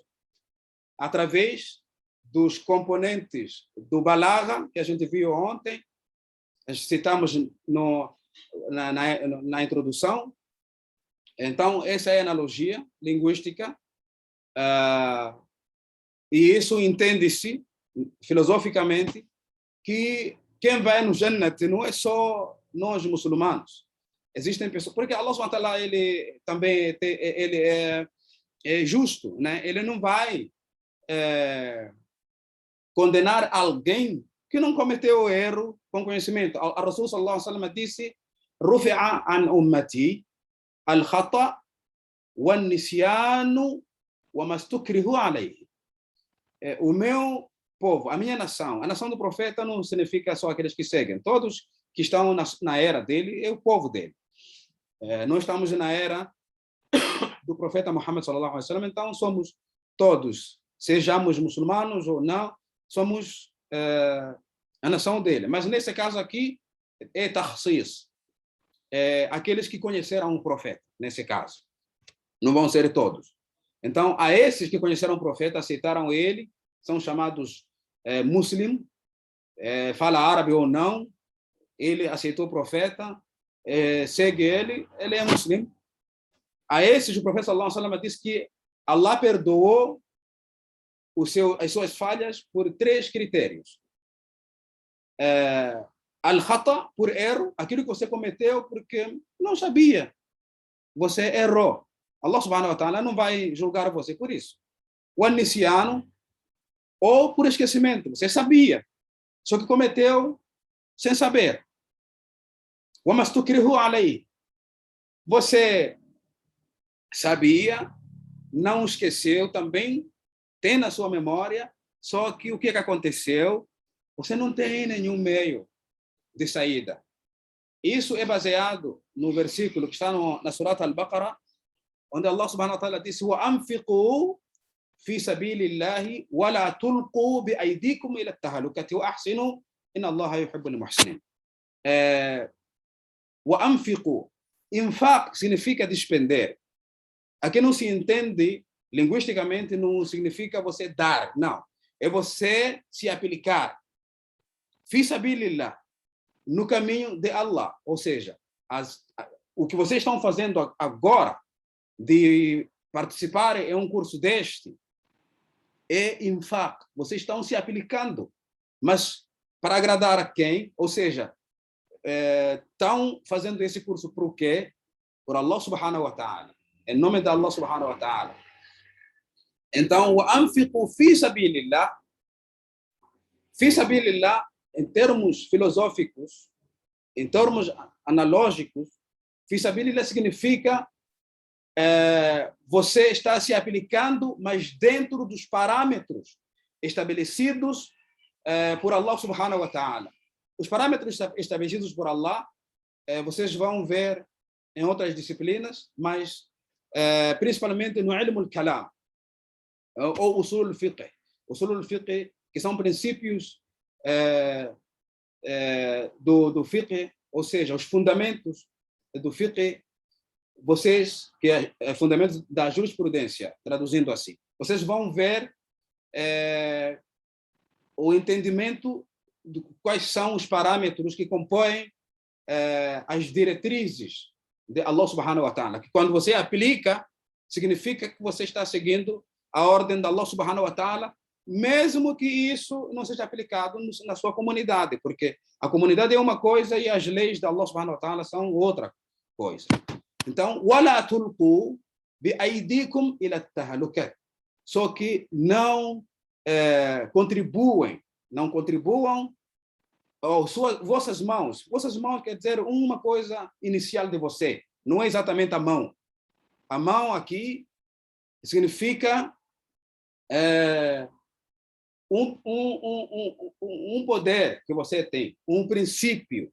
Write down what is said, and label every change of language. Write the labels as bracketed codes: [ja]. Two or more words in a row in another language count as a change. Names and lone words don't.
[pt] Através dos componentes do balagha, que a gente viu ontem, citamos na introdução. Então, essa é a analogia linguística. E isso entende-se, filosoficamente, que quem vai no Jannat não é só nós muçulmanos. Existem pessoas... Porque [ar] الله سبحانه وتعالى, [pt] ele também ele é justo, né? Ele não vai condenar alguém que não cometeu erro com conhecimento. [ar] الرسول صلى الله عليه وسلم disse: "رفع عن أمتي الخطأ والنسيان وما استكرهوا عليه." [pt] O meu povo, a minha nação, a nação do profeta não significa só aqueles que seguem. Todos que estão na era dele é o povo dele. Nós estamos na era do profeta Muhammad [ar] صلى الله عليه وسلم, [pt] então somos todos, sejamos muçulmanos ou não, somos a nação dele. Mas nesse caso aqui é takhsis, aqueles que conheceram o profeta, nesse caso. Não vão ser todos. Então, a esses que conheceram o profeta, aceitaram ele, são chamados muslim, fala árabe ou não, ele aceitou o profeta, segue ele é muslim. A esses o profeta [ar] صلى الله عليه وسلم [pt] disse que Allah perdoou as suas falhas por 3 critérios. Al-khata, por erro, aquilo que você cometeu porque não sabia. Você errou. [ar] الله سبحانه وتعالى [pt] não vai julgar você por isso. O al-nisyano, ou por esquecimento. Você sabia, só que cometeu sem saber. [ar] O ما استكرهوا عليه. [pt] Você sabia, não esqueceu, também tem na sua memória, só que o que aconteceu? Você não tem nenhum meio de saída. Isso é baseado no versículo que está na Surat Al-Baqarah, onde [ar] الله سبحانه وتعالى [pt] disse: [ar] وَأَنْفِقُوا في سبيل الله ولا تلقوا بأيديكم إلى التهلكة وأحسنوا إن الله يحب المحسنين. [pt] وأنفقوا. Infaq significa despender. Aqui não se entende, linguisticamente, não significa você dar, não. É você se aplicar. [ar] في سبيل الله, [pt] no caminho de Allah. Ou seja, o que vocês estão fazendo agora, de participar em um curso deste, é infaq. Vocês estão se aplicando. Mas para agradar a quem? Ou seja, estão fazendo esse curso por quê? Por [ar] الله سبحانه وتعالى. [pt] Em nome de [ar] الله سبحانه وتعالى. Então, o أنفقوا في سبيل الله. في سبيل الله, [pt] em termos filosóficos, em termos analógicos, [ar] في سبيل الله [pt] significa você está se aplicando, mas dentro dos parâmetros estabelecidos por [ar] الله سبحانه وتعالى. [pt] Os parâmetros estabelecidos por Allah, vocês vão ver em outras disciplinas, mas principalmente no [ar] علم الكلام, [pt] ou [ar] أصول الفقه. أصول الفقه, [pt] que são princípios do fiqh, ou seja, os fundamentos do fiqh, vocês, que é fundamento da jurisprudência, traduzindo assim, vocês vão ver o entendimento de quais são os parâmetros que compõem as diretrizes de [ar] الله سبحانه وتعالى, [pt] que quando você aplica, significa que você está seguindo a ordem de [ar] الله سبحانه وتعالى, [pt] mesmo que isso não seja aplicado na sua comunidade, porque a comunidade é uma coisa e as leis de [ar] الله سبحانه وتعالى [pt] são outra coisa. Então, [ar] وَلَا تُلْقُوا بِأَيْدِيكُمْ إِلَى التَّهْلُكَةِ. [pt] Só que não contribuam, vossas mãos. Vossas mãos quer dizer uma coisa inicial de você, não é exatamente a mão. A mão aqui significa um poder que você tem, um princípio.